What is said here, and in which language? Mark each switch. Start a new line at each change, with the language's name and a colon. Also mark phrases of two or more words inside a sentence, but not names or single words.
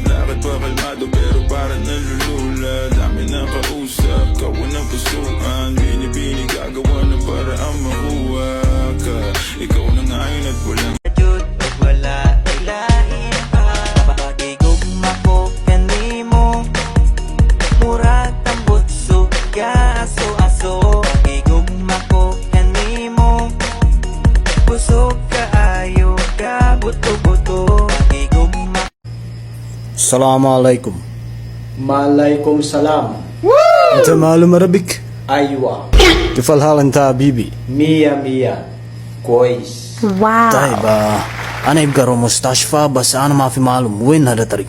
Filipino: Lakad pa kalmado pero parang nalulula. Dami na kausap, kawan ng pusuan. Binibini gagawa ng paraan makuha ka. Ikaw na ngayon at walang
Cebuano: wala ilain pa. Pagigugma ko kanimo, murag tambot suga aso-aso. Pagigugma ko kanimo, busog kaayo ka buto-buto. Pagigugma.
Arabic: Assalamualaikum. Malaikum salam. أنت معلم عربيك؟ أيوة. كيف الحال أنت حبيبي؟ مية مية كويس. طيب أنا يبقى رو مستشفى بس أنا ما في معلوم وين هذا الطريق.